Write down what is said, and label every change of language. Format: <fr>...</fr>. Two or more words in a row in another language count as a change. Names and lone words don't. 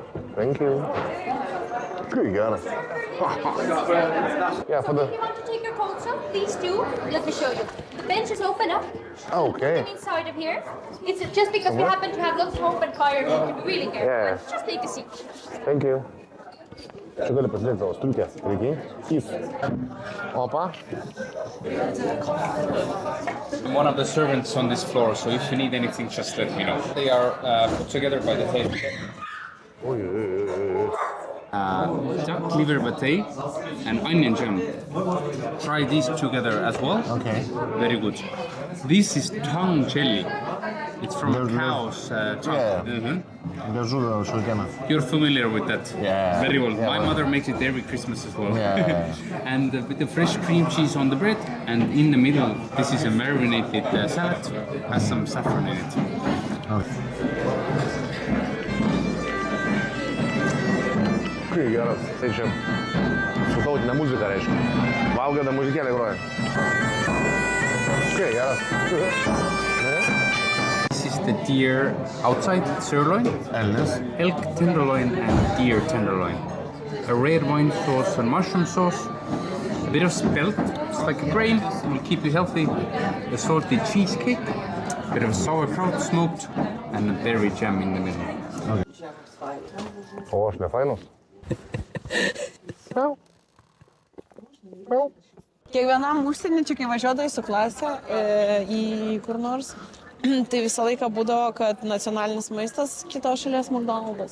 <en>Thank you. Good, got it. Yeah, for If you want to take your coats off, please do. Let me show you. The bench is open up. Okay. Inside of here. It's just because we happen to have lots of open fire. You can really get. Yeah. Just take a seat. Thank you.</en> <lt>Čia gali pasidėti savo striukę, reikia? Opa.</lt> <en>I'm one of the servants on this floor, so if you need anything, just let me know. They are put together by the head. Oi. duck liver pate and onion jam. Try these together as well. Okay. Very good. This is tongue jelly. It's from a There's- cow's tongue. Yeah. Mhm.</en> <lt>Liežuvio šaltieną.</lt> <en>You're familiar with that. Yeah. Very well. Yeah, My well. mother makes it every Christmas as well. Yeah. And with the fresh cream cheese on the bread, and in the middle, this is a marinated salad. Has some saffron in it.</en> <lt>Kai geras. Tai čia su tautinė muzika reiškia. Valgada muzikėlė groja. Kai geras.</lt> <en>This is the deer outside sirloin,</en> <lt>Elnis.</lt> <en>elk tenderloin, and deer tenderloin. A red wine sauce and mushroom sauce. A bit of spelt, it's like a grain, will keep you healthy. A salty cheesecake, a bit of sauerkraut smoked, and a berry jam in the middle.</en> <lt>O, aš nefainus. Kiekvienam užsienį, čia kai važiuodavai su klase į kur nors, tai visą laiką būdavo, kad nacionalinis maistas kitos šalies McDonald's.</lt>